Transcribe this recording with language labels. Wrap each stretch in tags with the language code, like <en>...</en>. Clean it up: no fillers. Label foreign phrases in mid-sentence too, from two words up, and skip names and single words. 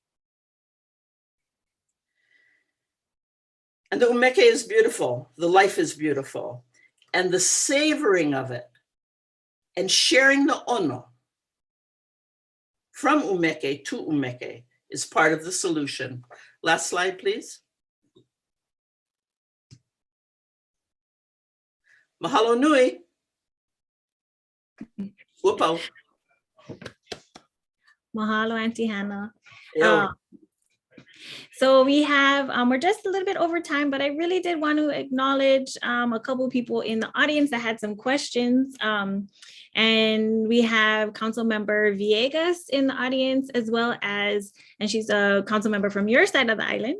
<en>And the umeke is beautiful. The life is beautiful. And the savoring of it and sharing the ono from umeke to umeke is part of the solution. Last slide, please.</en> <haw>Mahalo nui. Whoopao.</haw> <en>Mahalo, Auntie Hannah. So we have, we're just a little bit over time, but I really did want to acknowledge a couple of people in the audience that had some questions. And we have Council Member Villegas in the audience, as well as, and she's a council member from your side of the island.</en>